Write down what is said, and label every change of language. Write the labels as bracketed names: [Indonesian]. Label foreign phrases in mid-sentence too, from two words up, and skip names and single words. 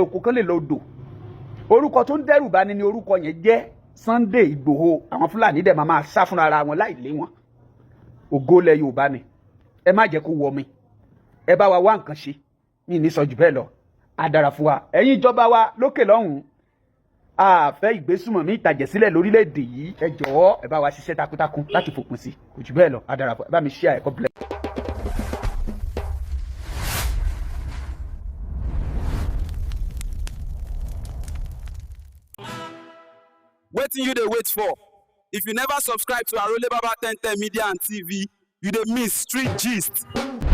[Yoruba] oko kan lè lọ odò orúkọ tó ń dẹ́rù bani ni orúkọ yẹn jẹ́ Sunday Igboho àwọn Fúlàní dẹ̀ máa sá fúnra ara wọn láì lé wọn ògo lẹ Yorùbá ni ẹ má jẹ́ kó wọ mi ẹ bá wa wá nǹkan ṣe mi ní sọ jù bẹ́ẹ̀ lọ á dára fún wa ẹ̀yin ìjọba wa lókè lọ́hùn-ún a fẹ́ ìgbésùmọ̀mí ìtàjẹ̀sílẹ̀ lórílẹ̀‐èdè yìí ẹ jọ̀wọ́ ẹ bá wa ṣiṣẹ́ takuntakun láti fòpin sí kò jù bẹ́ẹ̀ lọ á dára fún ẹ bá mi share ẹ̀kọ́ bílẹ̀. [Nigerian Pidgin] Wetin you dey wait for? If you never subscribe to Arole Baba 1010 Media and TV, you dey miss street gist.